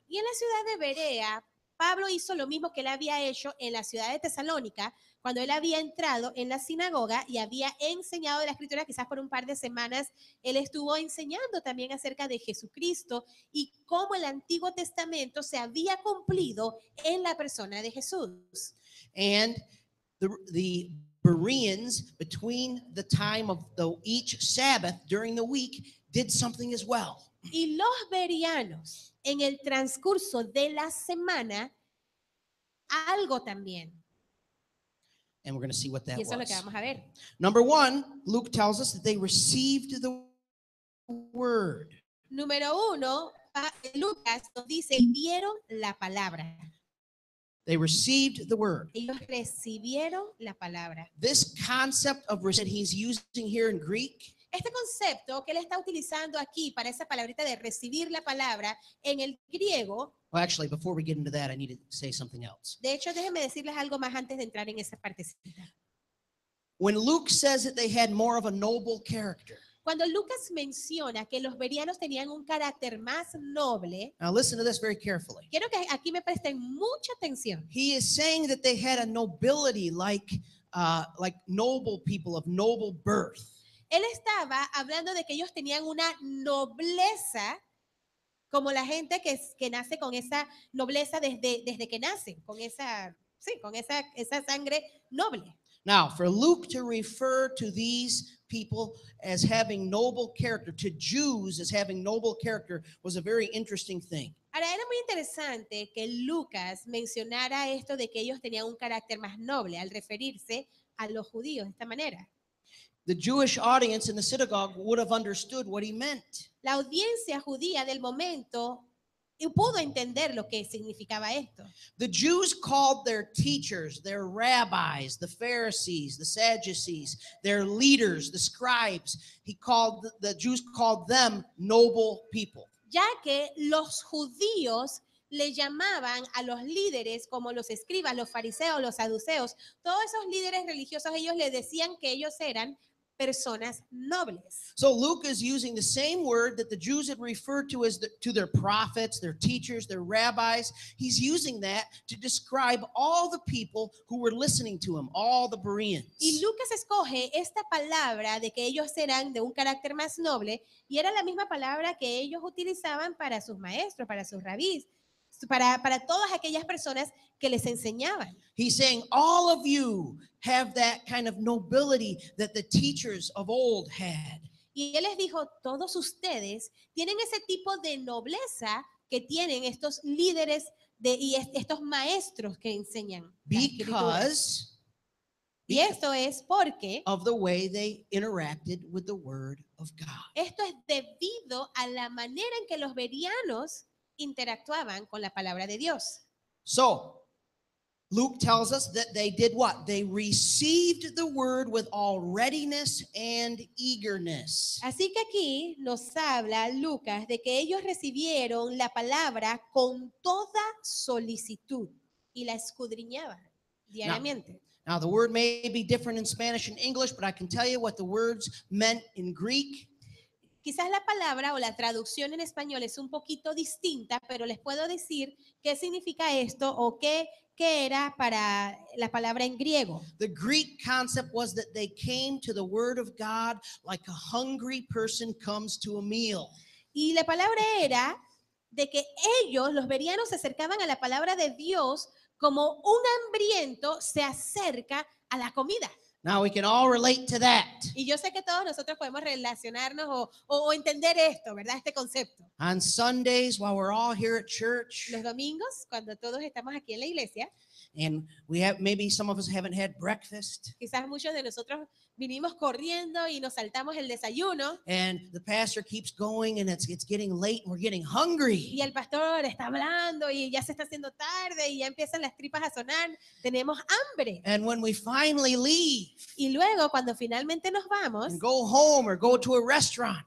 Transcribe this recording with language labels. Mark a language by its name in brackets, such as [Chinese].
[Spanish] Y en la ciudad de Berea, Pablo hizo lo mismo que él había hecho en la ciudad de Tesalónica, cuando él había entrado en la sinagoga y había enseñado de la escritura, quizás por un par de semanas, él estuvo enseñando también acerca de Jesucristo y cómo el Antiguo Testamento se había cumplido en la persona de Jesús. [English] And the Bereans, between the time of each Sabbath during the week, did something as well. [Spanish] Y los bereanos, en el transcurso de la semana, algo también. [English] And we're going to see what that [Spanish] Y eso es lo que [English] was. [Spanish] vamos a ver. [English] Number one, Luke tells us that they received the word. [Spanish] Número uno, Lucas nos dice, vieron la palabra. [English] They received the word. [Spanish] Ellos recibieron la palabra. [English] This concept of that he's using here in Greek [Spanish] Este concepto que él está utilizando aquí para esa palabrita de recibir la palabra en el griego, [English] well, actually, before we get into that, I need to say something else. [Spanish] de hecho, déjenme decirles algo más antes de entrar en esa partecita. [English] When Luke says that they had more of a noble character, [Spanish] Cuando Lucas menciona que los bereanos tenían un carácter más noble, [English] now listen to this very carefully. [Spanish] quiero que aquí me presten mucha atención. [English] He is saying that they had a nobility like noble people of noble birth. [Spanish] Él estaba hablando de que ellos tenían una nobleza, como la gente que nace con esa nobleza desde que nacen, con esa sangre noble. [English] Now, for Luke to refer to these people as having noble character, to Jews as having noble character, was a very interesting thing. [Spanish] Ahora, era muy interesante que Lucas mencionara esto de que ellos tenían un carácter más noble al referirse a los judíos de esta manera. [English] The Jewish audience in the synagogue would have understood what he meant. [Spanish] La audiencia judía del momento pudo entender lo que significaba esto. [English] The Jews called their teachers, their rabbis, the Pharisees, the Sadducees, their leaders, the scribes. The Jews called them noble people. [Spanish] Ya que los judíos le llamaban a los líderes como los escribas, los fariseos, los saduceos, todos esos líderes religiosos, ellos le decían que ellos eran personas nobles. [English] So Luke is using the same word that the Jews had referred to as to their prophets, their teachers, their rabbis. He's using that to describe all the people who were listening to him, all the Bereans. [Spanish] Y Lucas escoge esta palabra de que ellos eran de un carácter más noble y era la misma palabra que ellos utilizaban para sus maestros, para sus rabís, para todas aquellas personas que les enseñaban. [English] He's saying all of you have that kind of nobility that the teachers of old had. [Spanish] Y él les dijo, todos ustedes tienen ese tipo de nobleza que tienen estos líderes y estos maestros que enseñan la escritura. Y esto es porque [English] of the way they interacted with the word of God. [Spanish] Esto es debido a la manera en que los bereanos interactuaban con la palabra de Dios. [English] So, Luke tells us that they did what? They received the word with all readiness and eagerness. [Spanish] Así que aquí nos habla Lucas de que ellos recibieron la palabra con toda solicitud y la escudriñaban diariamente. [English] Now, the word may be different in Spanish and English, but I can tell you what the words meant in Greek. [Spanish] quizás la palabra o la traducción en español es un poquito distinta, pero les puedo decir qué significa esto o qué era para la palabra en griego. [English] The Greek concept was that they came to the Word of God like a hungry person comes to a meal. [Spanish] Y la palabra era de que ellos, los bereanos, se acercaban a la palabra de Dios como un hambriento se acerca a la comida. [English] Now we can all relate to that. [Spanish] Y yo sé que todos nosotros podemos relacionarnos o entender esto, ¿verdad? Este concepto. [English] On Sundays, while we're all here at church, [Spanish] Los domingos, cuando todos estamos aquí en la iglesia, [English] and we have maybe some of us haven't had breakfast, [Spanish] quizás muchos de nosotros vinimos corriendo y nos saltamos el desayuno [English] and the pastor keeps going, and it's getting late, and we're getting hungry. [Spanish] y el pastor está hablando y ya se está haciendo tarde y ya empiezan las tripas a sonar. Tenemos hambre. [English] And when we finally leave [Spanish] Y luego, cuando finalmente nos vamos [English] and go home or go to a restaurant,